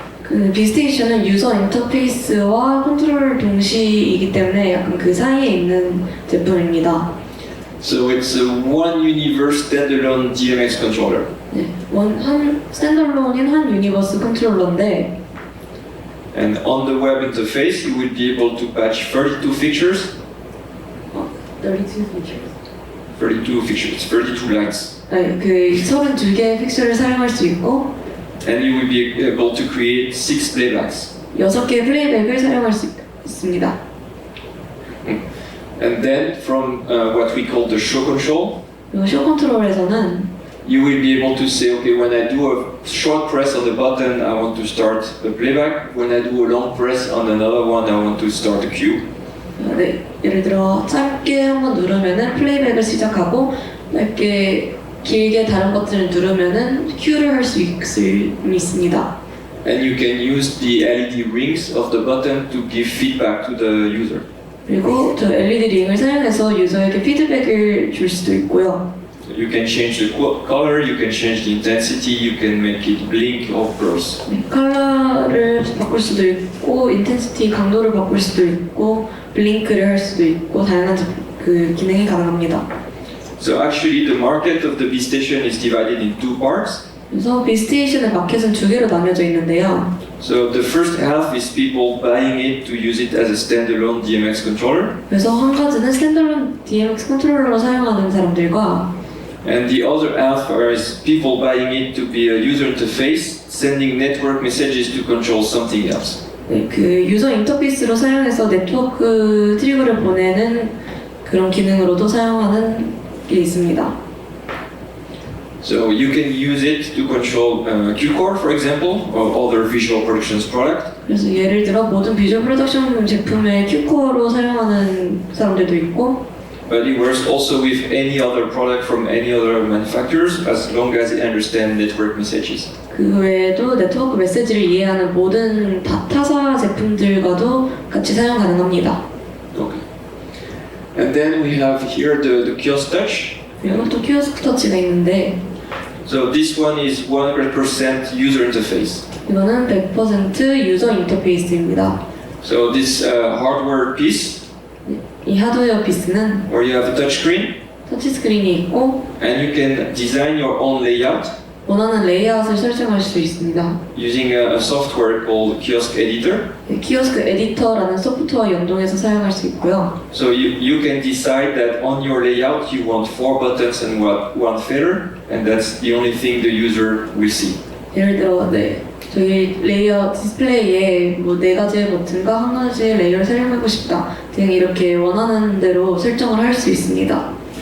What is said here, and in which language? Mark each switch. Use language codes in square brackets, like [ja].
[ko] 그 B스테이션은 유저 인터페이스와 컨트롤 동시이기 때문에 약간 그 사이에 있는 제품입니다. [en] So it's a one universe standalone DMX controller. [ko] 네, 한 스탠더론인 한 유니버스 컨트롤러인데 [en] And on the web interface you will be able to patch 32 features. 32 features. 32 features, 32 lines. [ko] 네, 그 32개의 픽처를 사용할 수 있고 [en] And you will be able to create 6 playbacks. [ko] 6개의 플레이백을 사용할 수 있습니다. [en] And then from what we call the show control, [ko] 그리고 쇼 컨트롤에서는 [en] you will be able to say, okay, when I do a short press on the button, I want to start a playback. When I do a long press on another one, I want to start a cue. [ko] 네, 예를 들어 짧게 한번 누르면은 플레이백을 시작하고 짧게 길게 다른 버튼을 누르면은 큐를 할 수 있습니다. [en] And you can use the LED rings of the button to give feedback to the user. [ko] 그리고 저 LED 링을 사용해서 유저에게 피드백을 줄 수도 있고요. [en] You can change the color, you can change the intensity, you can make it blink or burst. [ko] 네, 컬러를 바꿀 수도 있고, 인텐시티 강도를 바꿀 수도 있고, 블링크를 할 수도 있고, 다양한 그 기능이 가능합니다. [en] So actually the market of the B station is divided in two parts. [ko] 그래서 B스테이션의 마켓은 두 개로 나뉘어져 있는데요. [en] So the first half is people buying it to use it as a standalone DMX controller. [ko] 그래서 한 가지는 스탠더론 DMX 컨트롤러로 사용하는 사람들과 [en] And the other half is people buying it to be a user interface, sending network messages to control something else. [ko] 네, 그 유저 인터페이스로 사용해서 네트워크 트리거를 보내는 그런 기능으로도 사용하는 게 있습니다. [en] So you can use it to control Q-Core, for example, or other visual productions product. [ko] 그래서 예를 들어 모든 비주얼 프로덕션 제품의 Q-Core로 사용하는 사람들도 있고 [en] But it works also with any other product from any other manufacturers as long as it understands network messages. [ko] 그 외에도 네트워크 메시지를 이해하는 모든 타사 제품들과도 같이 사용 가능합니다. [en] Okay. And then we have here the kiosk touch. [ko] 그리고 또 키오스크 터치가 있는데 [en] So this one is 100% user interface. [ko] 이거는 100% 유저 인터페이스입니다. [en] So this hardware piece [ko] 이 하드웨어 피스는 [en] where you have a touch screen [ko] 터치 스크린이 있고 [en] and you can design your own layout [ko] 원하는 레이아웃을 설정할 수 있습니다. [en] using a software called Kiosk Editor. [ko] 키오스크 에디터라는 소프트웨어 연동해서 사용할 수 있고요. [en] So you can decide that on your layout you want 4 buttons and one feather, and that's the only thing the user will see. [ko] 예를 들어 저희 레이아웃 디스플레이에 뭐 4가지의 버튼과 1가지의 레이어를 사용하고 싶다. 그냥 이렇게 원하는 대로 설정을 할 수 있습니다.